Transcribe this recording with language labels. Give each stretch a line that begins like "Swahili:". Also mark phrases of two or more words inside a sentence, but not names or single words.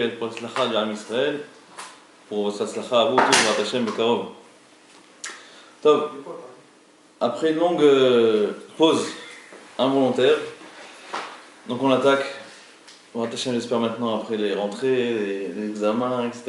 Hebrew: הצלחה לעם ישראל,
French: pour votre הצלחה à vous tous,
Hebrew: בעזרת השם, בקרוב.
French: Top. Après une longue pause involontaire, donc on attaque.
Hebrew: בעזרת השם,
French: j'espère maintenant après les rentrées, les examens, etc.